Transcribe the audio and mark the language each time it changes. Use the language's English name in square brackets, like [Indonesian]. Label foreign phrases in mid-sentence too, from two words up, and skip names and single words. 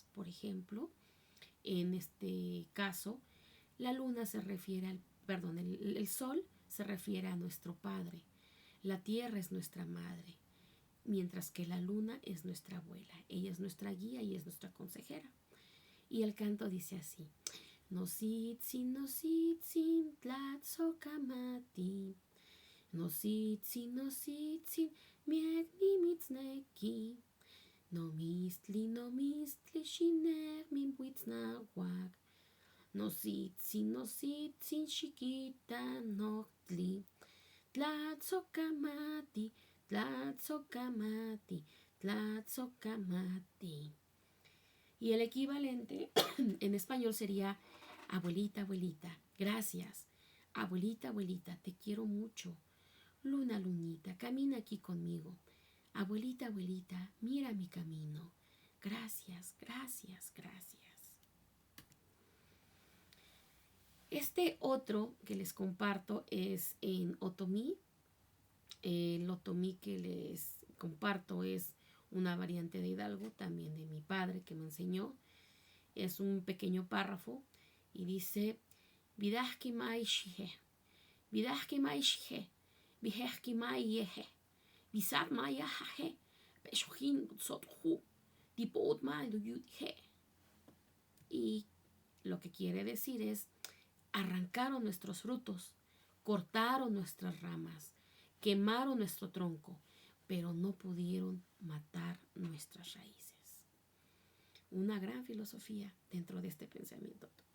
[Spanish] Por ejemplo, en este caso, la luna se refiere el sol se refiere a nuestro padre, la tierra es nuestra madre, mientras que la luna es nuestra abuela, ella es nuestra guía y es nuestra consejera. Y el canto dice así: [Nahuatl languages] Nositzin, nositzin, tlatzocamati, nositzin, nositzin, miek nimitzneki, nomistli, nomistli, xiner minbuitznahuac, nositzin, nositzin, xiquita nochtli, tlatzocamati, tlatzocamati, tlatzocamati. [Spanish] Y el equivalente en español sería: abuelita, abuelita, gracias. Abuelita, abuelita, te quiero mucho. Luna, lunita, camina aquí conmigo. Abuelita, abuelita, mira mi camino. Gracias, gracias, gracias. Este otro que les comparto es en otomí. El otomí que les comparto es una variante de Hidalgo, también de mi padre que me enseñó. Es un pequeño párrafo y dice: [Otomian languages] Vidahki mai shihe, vidahki mai shihe, vihehki mai yehe, visat mai yahahe, peshohin sothu, tipot mai duyuthe. [Spanish] Y lo que quiere decir es: arrancaron nuestros frutos, cortaron nuestras ramas, quemaron nuestro tronco, pero no pudieron matar nuestras raíces. Una gran filosofía dentro de este pensamiento.